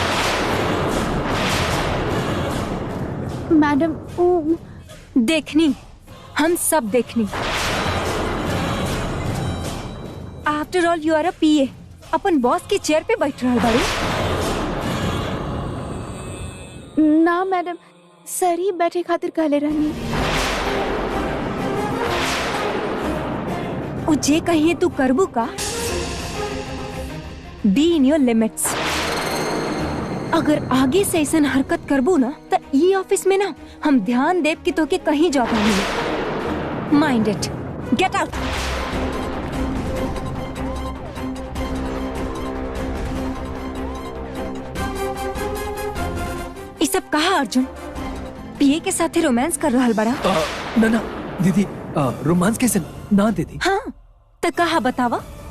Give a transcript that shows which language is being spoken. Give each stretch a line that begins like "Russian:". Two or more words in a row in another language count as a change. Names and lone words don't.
Bhojpuri: मैडम वो देखनी, हम सब देखनी।
English: After all you are a PA,
Bhojpuri: अपन बॉस के चेयर पे बैठ रहल बाड़ू। ना मैडम, सर ही बैठे खातिर कहले रहनी। ओ जे कहिए तू करबू का?
English: Be in your limits.
Bhojpuri: अगर आगे से ऐसा हरकत करबू ना तो ये ऑफिस में ना हम ध्यान देव कि तो के कहीं जॉब ना मिले।
English: Mind it, get out.
Bhojpuri: ये सब कहा अर्जुन? पीए के साथे रोमांस कर रहल बड़ा? ना ना दीदी, रोमांस कैसे ना दीदी। हाँ तो कहा बतावा।